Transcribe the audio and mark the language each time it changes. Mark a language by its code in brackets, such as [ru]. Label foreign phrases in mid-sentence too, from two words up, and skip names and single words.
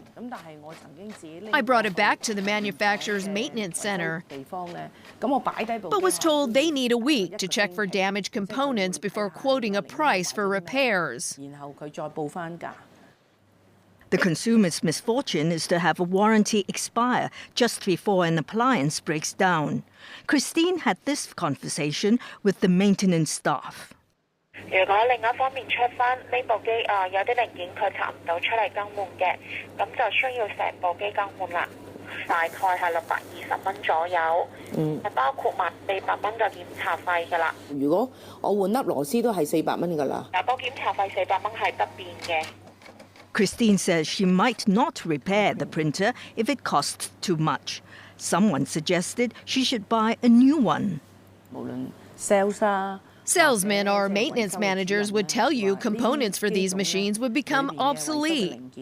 [en] I brought it back to the manufacturer's maintenance center, but was told they need a week to check for damaged components before quoting a price for repairs. The consumer's misfortune is to have a warranty expire just before an appliance breaks down. Christine had this conversation with the maintenance staff. [yue] 如果另一方面出翻呢部機有啲零件佢查唔到出嚟更換嘅，咁就需要成部機更換啦。大概係620蚊左右，包括埋400蚊嘅檢查費㗎啦。如果我換粒螺絲都係400蚊㗎啦。個檢查費400蚊係不變嘅。 [en] Christine says she might not repair the printer if it costs too much. Someone suggested she should buy a new one. [yue] 無論 sales [en] Salesmen or maintenance managers would tell you components for these machines would become obsolete.